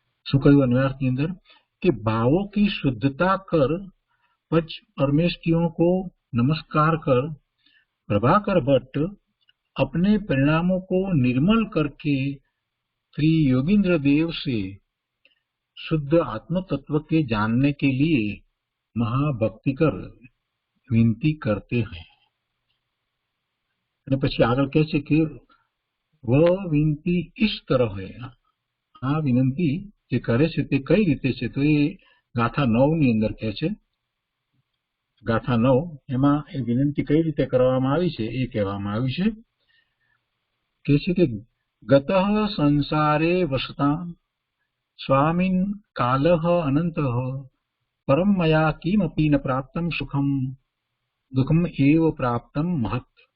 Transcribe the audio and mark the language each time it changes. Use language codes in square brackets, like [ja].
[gu] શું કહ્યું અન્વયાર્થની અંદર [hi] कि भावों की शुद्धता कर पंच परमेष्टियों को नमस्कार कर प्रभाकर भट्ट अपने परिणामों को निर्मल करके श्री योगींद्र देव से शुद्ध आत्म तत्व के जानने के लिए महाभक्ति कर विनती करते हैं. [gu] અને પછી આગળ કહે છે કે [hi] વહ વિનતી इस तरह है. [gu] આ વિનંતી જે કરે છે તે કઈ રીતે છે તો એ ગાથા 9 ની અંદર કહે છે. ગાથા 9 એમાં એ વિનંતી કઈ રીતે કરવામાં આવી છે એ કહેવામાં આવ્યું છે. કહે છે કે [sa] ગતઃ સંસારે વસતા स्वामिन कालः अनन्तः परम मया किमपि न प्राप्तं सुखम दुखम एव प्राप्तं महत्.